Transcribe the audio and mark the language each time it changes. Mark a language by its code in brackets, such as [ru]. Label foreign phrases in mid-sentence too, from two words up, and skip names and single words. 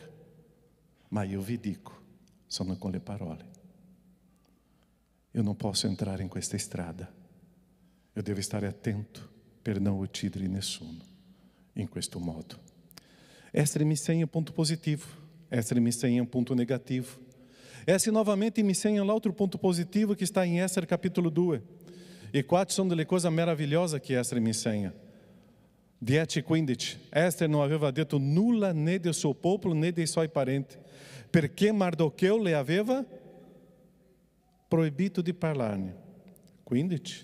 [it] Ma io vi dico, sono con le parole. Io non posso entrare in questa strada. Io devo stare attento per non uccidere nessuno in questo modo. Ester mi insegna un ponto positivo. Ester mi insegna un ponto negativo. Ester novamente mi insegna l'altro ponto positivo [pt] que está em Ester capítulo 2. [it] E quattro sono delle cose meravigliose che Ester mi insegna. 10:15. Ester non aveva detto nulla né del suo popolo né dei suoi parenti, perché Mardocheu le aveva proibito di parlarne. 15.